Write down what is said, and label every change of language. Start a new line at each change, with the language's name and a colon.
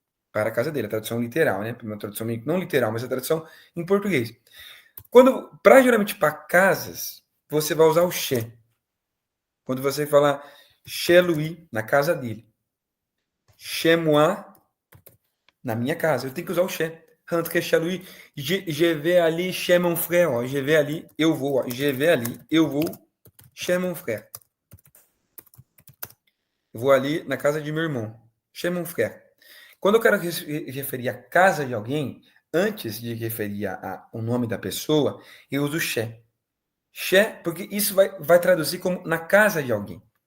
Portuguese: Para a casa dele, a tradução literal, né? Uma tradução não literal, mas a tradução em português. Para geralmente para casas, você vai usar o chez. Quando você falar
French: chez lui,
Portuguese: na casa dele.
French: Chez moi,
Portuguese: na minha casa. Eu tenho que usar o chez.
French: Rentrer chez lui. Je vais aller chez mon frère. Ó. Je vais ali,
Portuguese: eu vou.
French: Ó. Je vais ali,
Portuguese: eu vou
French: chez mon frère.
Portuguese: Eu vou ali na casa de meu irmão.
French: Chez mon frère.
Portuguese: Quando eu quero referir a casa de alguém, antes de referir o nome da pessoa, eu uso chez. Chez, porque isso vai traduzir como na casa de alguém.